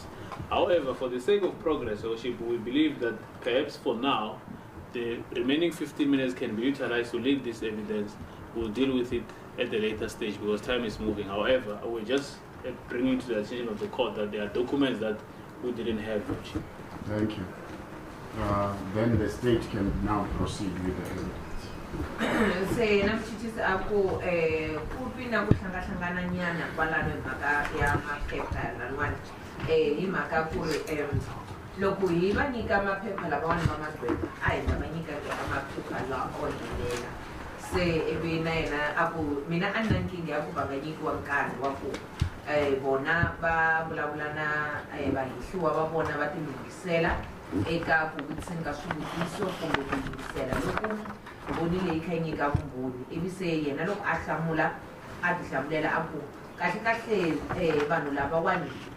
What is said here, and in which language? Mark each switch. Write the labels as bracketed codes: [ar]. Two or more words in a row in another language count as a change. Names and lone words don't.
[en] However, for the sake of progress, Your Worship, we believe that perhaps for now, the remaining 15 minutes can be utilized to lead this evidence. We'll deal with it at a later stage because time is moving. However, we're just bringing to the attention of the court that there are documents that we didn't have. Thank you. Then the state can now proceed with the evidence. [ts] Se namchithisa ako kupina kuhlangana nyana kwalano mhaka ya maphepha lalwani imhaka ku loko hi va nyika maphepha lavan'wana va magqwetha a hi ta va nyika maphepha lawa onhelela se ivi na yena a ku mina a ni na nkingha ya ku va nga nyikiwa nkarhi wa ku bona va vulavula na vahihliwa va vona va tilunghisela eka ku vutiseni ka swivutiso kumbe ku yingisela loko mbhoni leyi kha yi nyika vumbhoni ivi se yena loko a hlamula a ti hlamulela a ku kahlekahle vanhu lavawani